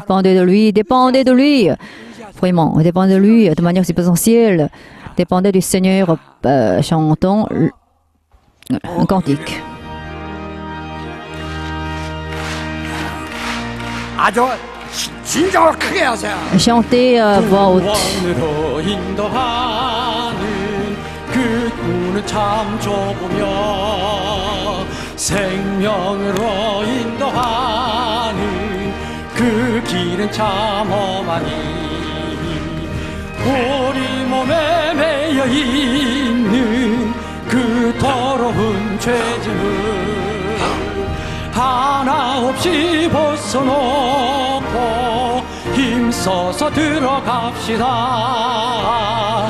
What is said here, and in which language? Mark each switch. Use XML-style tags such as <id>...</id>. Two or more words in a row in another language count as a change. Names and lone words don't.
<fr>Dépendez de lui, dépendez de lui. Vraiment, dépendez de lui de manière substantielle. Dépendez du Seigneur. Chantons un cantique. Chantez à voix haute.</fr> <ko>그 꿈은 참 좁으며 생명으로 인도하는 그 길은 참 험하니 우리 몸에 매여 있는 그 더러운 죄짐을 하나 없이 벗어놓고 힘써서 들어갑시다.</ko>